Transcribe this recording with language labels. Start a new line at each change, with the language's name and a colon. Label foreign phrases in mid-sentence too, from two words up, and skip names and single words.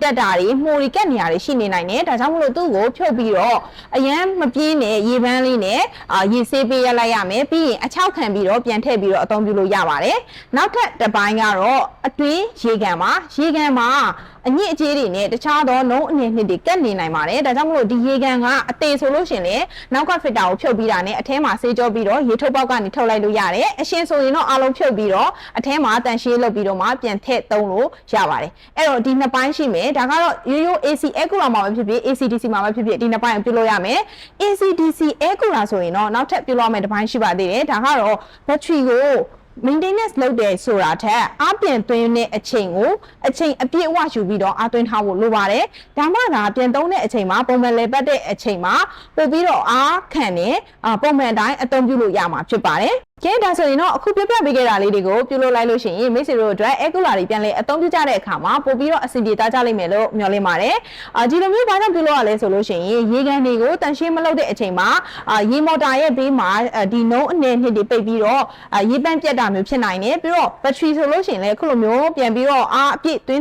Burmese: တက်တာတွေမှုတွေကက်နေရတွေရှိနေနိုင်တယ်ဒါကြောင့်မလို့သူ့ကိုဖြုတ်ပြီးတော့အရန်မပြင်းနဲ့ရေပန်းလေးနဲ့ရေဆေးပေးရလိုက်ရမယ်ပြီးရင်အချောက်ခံပြီးတော့ပြန်ထည့်ပြီးတော့အသုံးပြုလို့ရပါတယ်နောက်ထပ်တစ်ပိုင်းကတော့အတွင်းရေကန်မှာအညစ်အကြေးတွေနဲ့တခြားသောနှုံးအနေနဲ့တွေကက်နေနိုင်ပါတယ်ဒါကြောင့်မလို့ဒီရေကန်ကအသေးဆိုလို့ရှိရင်လည်းနောက်ကဖစ်တာကိုဖြုတ်ပြီးတာနဲ့အထဲမှာဆေးကြောပြီးတော့ရေထုတ်ပေါက်ကနေထုတ်လိုက်လို့ရတယ်အရှင် ဆိုရင်တော့အားလုံးဖြုတ်ပြီးတော့အထဲမှာတန်ရှင်းလုပ်ပြီးတော့မှပြန်ထည့်သုံးလို့ရပါတယ်အဲ့တော့ဒီနှစ်ပိုင်းရှိမယ်ဒါကတော့ရိုးရိုး
English: AC air cooler
Burmese: မှာပဲဖြစ်ဖြစ်
English: AC DC
Burmese: မှာပဲဖြစ်ဖြစ်ဒီနှစ်ပိုင်းကိုပြုလုပ်ရမယ်
English: AC DC air cooler
Burmese: ဆိုရင်တော့နောက်ထပ်ပြုလုပ်ရမယ့်တစ်ပိုင်းရှိပါသေးတယ်ဒါကတော့ battery ကိုmaintenance လုပ်တယ်ဆိုတာထက်အပြင်သွင်းတဲ့အချိန်ကို အချိန်အပြည့်အဝယူပြီးတော့အသွင်းထားဖို့လိုပါတယ်ဒါမှသာပြန်သုံးတဲ့အချိန်မှာပုံမှန်လေပတ်တဲ့အချိန်မှာပို့ပြီးတော့အားခံနေပုံမှန်တိုင်းအသုံးပြုလို့ရမှာဖြစ်ပါတယ်ကဲဒါဆိုရင်တော့အခုပြပြပေးခဲ့တာလေးတွေကိုပြုလုပ်လိုက်လို့ရှိရင်မိတ် ဆွေတို့အတွက်
English: air cooler
Burmese: တွေပြန်လဲအသုံးပြုကြတဲ့အခါမှာပို့ပြီးတော့အဆင်ပြေသားကြလိမ့်မယ်လို့မျှော်လင့်ပါတယ်ဒီလိုမျိုးဘာကြောင့်ပြုလုပ်ရလဲဆိုလို့ရှိရင်ရေကန်တွေကိုတန်ရှင်းမလုပ်တဲ့အချိန်မှာရေမော် တာရဲ့ဘေးမှာဒီနှုံးအနေနဲ့တွေပိတ်ပြီးတော့ရေပန်းပြတ်တာမျိုးဖြစ်နိုင်တယ်ပြီးတော့ battery ဆိုလို့ရှိရင်လည်းအခုလိုမျိုးပြန်ပြီးတော့အပြည့်သွင်း